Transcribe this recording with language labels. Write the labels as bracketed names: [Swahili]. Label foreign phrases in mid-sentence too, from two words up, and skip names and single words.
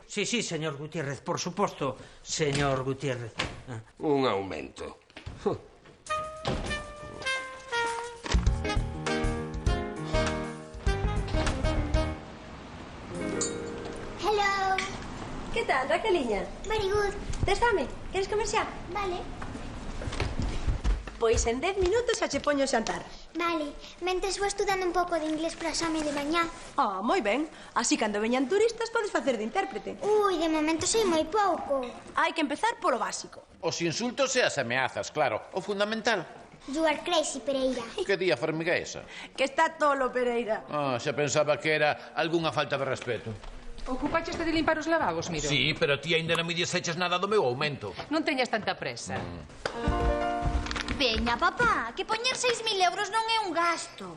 [Galician] Sí, señor Gutiérrez, por suposto, señor Gutiérrez. Un aumento. [English] Hello. [Galician] Que tal, Raqueliña? [English] Very good. [Galician] Tes fame? Queres comer xa? Vale. Pois en 10 minutos xa che poño o xantar. Vale. Mentres vou estudando un pouco de inglés para o exame de mañá. Ah, moi ben. Así cando veñan turistas podes facer de intérprete. Ui, de momento sei moi pouco. Hai que empezar polo básico. Os insultos e as ameazas, claro. O fundamental. [English] You are crazy, Pereira. [Galician] Que día formiga esa? Que está tolo, Pereira. Ah, xa pensaba que era algunha falta de respeto. Ocupaxeste de limpar os lavabos, Miro? Sí, pero ti aínda non me dixeches nada do meu aumento. Non teñas tanta presa. Veña, papá, que poñer 6.000 euros non é un gasto.